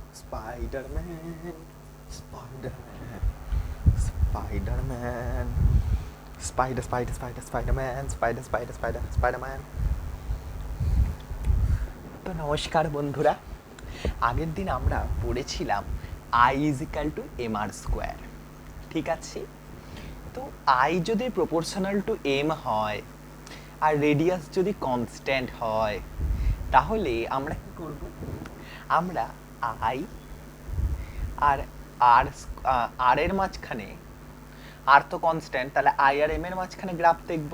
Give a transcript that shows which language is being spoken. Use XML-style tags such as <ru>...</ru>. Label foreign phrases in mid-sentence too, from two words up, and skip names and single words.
<en>Spider-Man, Spider-Man, Spider-Man, Spider-Man, Spider-Man.</en> <bn>তো নমস্কার বন্ধুরা, আগের দিন আমরা পড়েছিলাম</bn> <en>I is equal to mr square,</en> <bn>ঠিক আছে? তো I যদি</bn> <en>proportional to m</en> <bn>হয় আর রেডিয়াস যদি কনস্ট্যান্ট হয়, তাহলে আমরা কি করব? আমরা I আর আর এর মাঝখানে, আর তো কনস্ট্যান্ট, তাহলে I আর m এর মাঝখানে গ্রাফ দেখব।</bn>